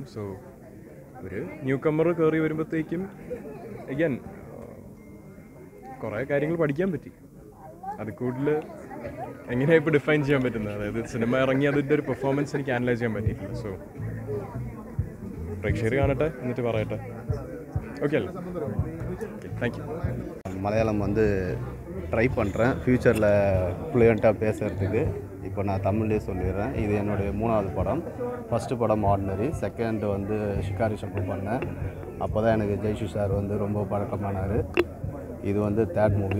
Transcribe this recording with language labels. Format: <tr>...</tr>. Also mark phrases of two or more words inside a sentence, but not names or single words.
<ml>സോ ഒരു</ml> <en>new comer</en> <ml>കയറി വരുമ്പോഴത്തേക്കും അഗൈൻ കുറേ കാര്യങ്ങൾ പഠിക്കാൻ പറ്റി. അത് കൂടുതൽ എങ്ങനെയാണ് ഇപ്പോൾ ഡിഫൈൻ ചെയ്യാൻ പറ്റുന്നത്. അതായത് സിനിമ ഇറങ്ങി അതിൻ്റെ ഒരു പെർഫോമൻസ് എനിക്ക് അനലൈസ് ചെയ്യാൻ പറ്റിയിട്ടില്ല. സോ പ്രേക്ഷകർ കാണട്ടെ, എന്നിട്ട് പറയട്ടെ. ഓക്കെ അല്ലേ?</ml> <en>Thank you.</en> <ta>மலையாளம் வந்து ட்ரை பண்ணுறேன் ஃப்யூச்சரில் ஃப்ளூயண்ட்டாக பேசுகிறதுக்கு. இப்போ நான் தமிழ்லேயே சொல்லிடுறேன். இது என்னுடைய 3வது படம். ஃபஸ்ட்டு படம் ஆர்டினரி, செகண்ட் வந்து ஷிகாரி ஷப்பு பண்ணேன். அப்போ தான் எனக்கு ஜெய்ஷு சார் வந்து ரொம்ப பழக்கமானார். இது வந்து 3rd மூவி.</ta>